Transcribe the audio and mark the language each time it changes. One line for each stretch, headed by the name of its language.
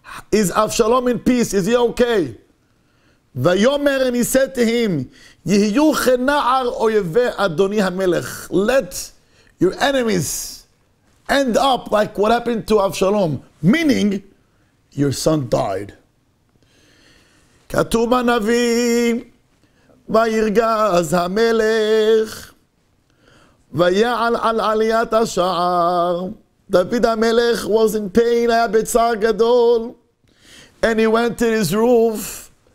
English: Is Avshalom in peace? Is he okay?
Hebrew: Vayomer,
English: and he said to him,
Hebrew: Yehiyu chena'ar oyeve Adoni HaMelech.
English: Let your enemies end up like what happened to Avshalom. Meaning, your son died.
Hebrew: כתוב בנביא, וירגז המלך, ויעל על עליית השער.
English: David HaMelech was in pain,
Hebrew: היה בצער גדול,
English: and he went to his roof.